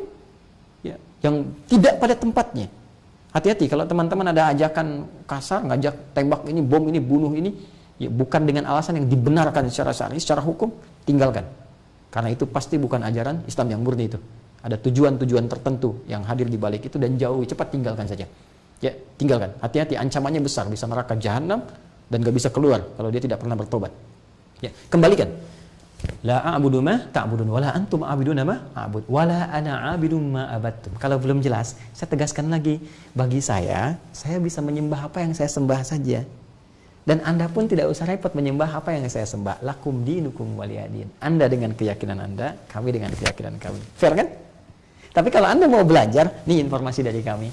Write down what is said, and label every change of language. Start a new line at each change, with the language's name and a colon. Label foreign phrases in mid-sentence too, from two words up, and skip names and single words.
Indonesian: Ya, yang tidak pada tempatnya. Hati-hati kalau teman-teman ada ajakan kasar, ngajak tembak ini, bom ini, bunuh ini, ya bukan dengan alasan yang dibenarkan secara syar'i, secara hukum, tinggalkan. Karena itu pasti bukan ajaran Islam yang murni itu. Ada tujuan-tujuan tertentu yang hadir di balik itu dan jauhi, cepat tinggalkan saja. Ya, tinggalkan. Hati-hati, ancamannya besar, bisa neraka jahanam dan nggak bisa keluar kalau dia tidak pernah bertobat. Ya, kembalikan.
Arabic: لا أعبد ما تعبدون ولا أنتم عابدون ما أعبد ولا أنا عابد ما عبدتم.
Indonesian: Kalau belum jelas, saya tegaskan lagi. Bagi saya bisa menyembah apa yang saya sembah saja. Dan Anda pun tidak usah repot menyembah apa yang saya sembah.
Arabic: لكم دينكم ولي دين.
Indonesian: Anda dengan keyakinan Anda, kami dengan keyakinan kami. Fair kan? Tapi kalau Anda mau belajar, nih informasi dari kami.